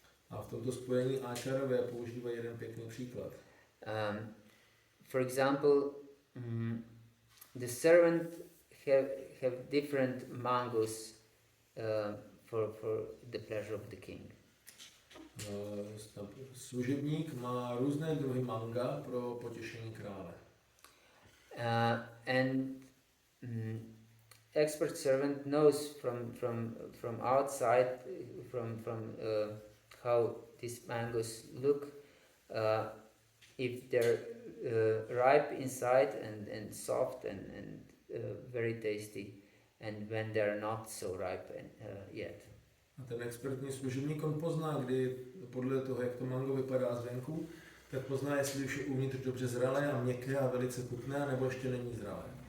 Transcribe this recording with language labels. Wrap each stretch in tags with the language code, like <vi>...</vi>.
<cs>A v tomto spojení áčarové používají jeden pěkný příklad.</cs> <en>For example, the servant have different mangoes for the pleasure of the king.</en> <cs>Služebník má různé druhy manga pro potěšení krále.</cs> <en>And expert servant knows from outside, from how these mangoes look, if they're ripe inside and soft and very tasty, and when they're not so ripe yet.</en> <cs>A ten expertní služebník on pozná, kdy podle toho, jak to mango vypadá zvenku, tak pozná, jestli už je uvnitř dobře zralé a měkké a velice chutné, nebo ještě není zralé.</cs>